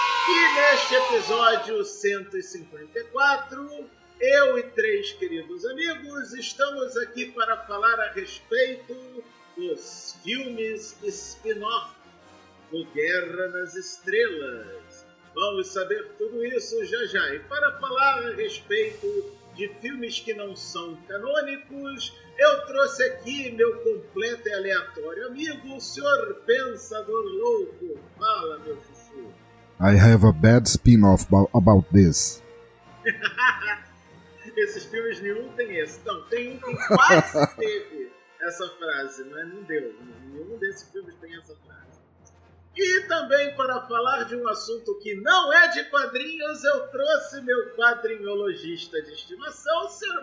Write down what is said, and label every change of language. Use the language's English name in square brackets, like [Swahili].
[Portuguese] E neste episódio 154, eu e três queridos amigos estamos aqui para falar a respeito dos filmes spin-off do Guerra nas Estrelas. Vamos saber tudo isso já já. E para falar a respeito de filmes que não são canônicos, eu trouxe aqui meu completo e aleatório amigo, o senhor Pensador Louco. Fala, meu chuchu. [English] I have a bad spin-off about this. [Portuguese] Esses filmes nenhum tem esse. Não, tem um que quase teve essa frase, mas não deu. Nenhum desses filmes tem essa frase. E também para falar de um assunto que não é de quadrinhos, eu trouxe meu quadrinologista de estimação, o Sr.